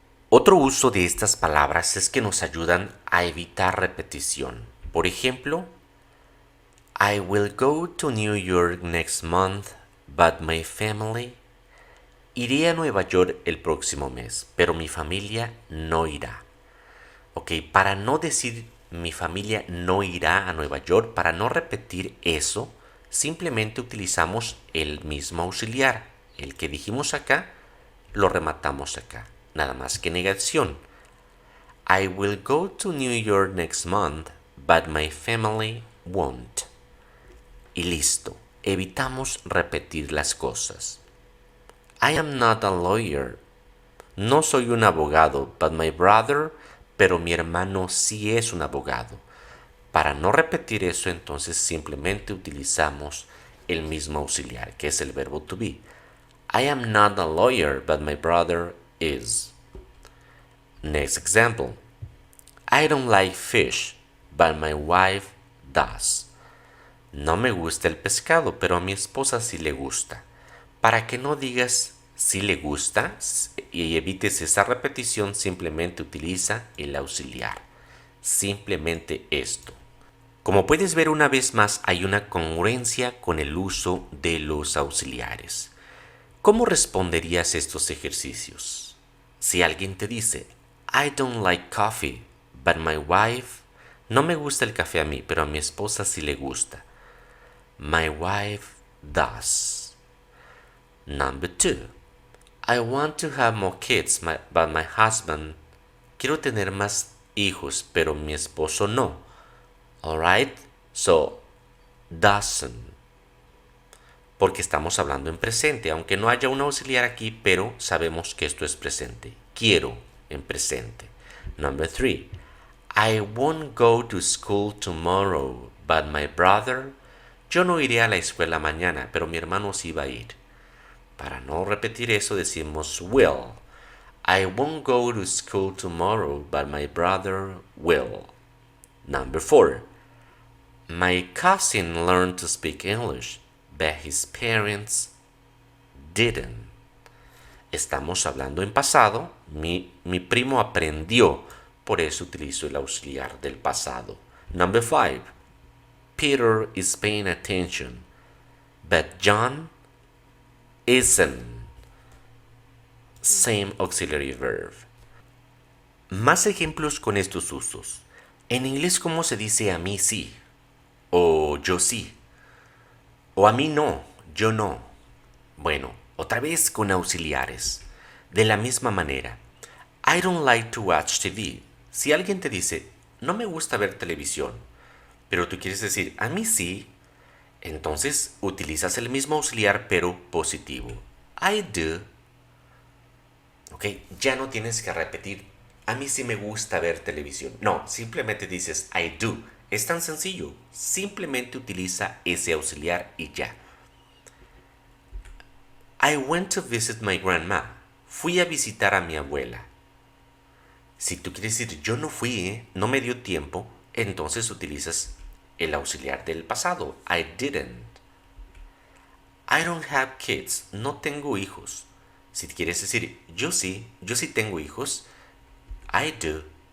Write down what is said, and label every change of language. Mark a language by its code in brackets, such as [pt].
[es] Otro uso de estas palabras es que nos ayudan a evitar repetición. Por ejemplo, [en] I will go to New York next month, but my family. [es] Iré a Nueva York el próximo mes, pero mi familia no irá. Ok, para no decir mi familia no irá a Nueva York, para no repetir eso, simplemente utilizamos el mismo auxiliar. El que dijimos acá, lo rematamos acá. Nada más que negación. [en] I will go to New York next month, but my family won't. [es] Y listo. Evitamos repetir las cosas. [en] I am not a lawyer. [es] No soy un abogado, [en] but my brother, [es] pero mi hermano sí es un abogado. Para no repetir eso, entonces simplemente utilizamos el mismo auxiliar, que es el verbo to be. [en] I am not a lawyer, but my brother is. Next example. I don't like fish, but my wife does. [es] No me gusta el pescado, pero a mi esposa sí le gusta. Para que no digas si le gusta y evites esa repetición, simplemente utiliza el auxiliar. Simplemente esto. Como puedes ver una vez más, hay una congruencia con el uso de los auxiliares. ¿Cómo responderías estos ejercicios? Si alguien te dice, [en] I don't like coffee, but my wife... [es] No me gusta el café a mí, pero a mi esposa sí le gusta. [en] My wife does. Number 2. I want to have more kids, but my husband... [es] Quiero tener más hijos, pero mi esposo no. [en] Alright? So, doesn't. [es] Porque estamos hablando en presente, aunque no haya un auxiliar aquí, pero sabemos que esto es presente. Quiero en presente. [en] Number 3. I won't go to school tomorrow, but my brother... [es] Yo no iré a la escuela mañana, pero mi hermano sí va a ir. Para no repetir eso decimos will. [en] I won't go to school tomorrow, but my brother will. Number 4. My cousin learned to speak English, but his parents didn't. [es] Estamos hablando en pasado. Mi primo aprendió. Por eso utilizo el auxiliar del pasado. [en] Number 5. Peter is paying attention, but John isn't. Same auxiliary verb. [es] Más ejemplos con estos usos. En inglés, ¿cómo se dice a mí sí? O yo sí. O a mí no, yo no. Bueno, otra vez con auxiliares. De la misma manera. [en] I don't like to watch TV. [es] Si alguien te dice, no me gusta ver televisión, pero tú quieres decir, a mí sí, entonces utilizas el mismo auxiliar pero positivo. [en] I do. [es] Ok, ya no tienes que repetir, a mí sí me gusta ver televisión. No, simplemente dices, [en] I do. [es] Es tan sencillo. Simplemente utiliza ese auxiliar y ya. [en] I went to visit my grandma. [es] Fui a visitar a mi abuela. Si tú quieres decir yo no fui, no me dio tiempo, entonces utilizas el auxiliar del pasado. [en] I didn't. I don't have kids. [es] No tengo hijos. Si quieres decir yo sí tengo hijos, [en] I do.